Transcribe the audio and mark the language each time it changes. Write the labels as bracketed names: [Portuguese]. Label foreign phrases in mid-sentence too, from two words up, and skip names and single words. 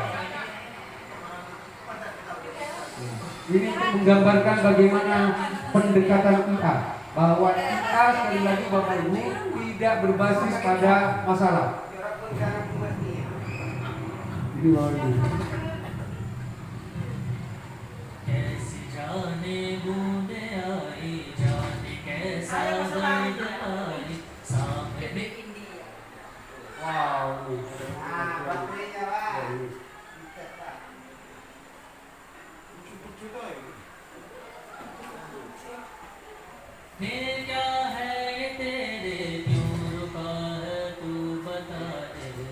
[Indonesian] Ini menggambarkan bagaimana pendekatan IA, bahwa IA sekali lagi Bapak Ibu tidak berbasis pada masalah. Ini Bapak Ibu. Wow. [Hindi] फिर क्या है ये तेरे क्यों रुका है तू बता दे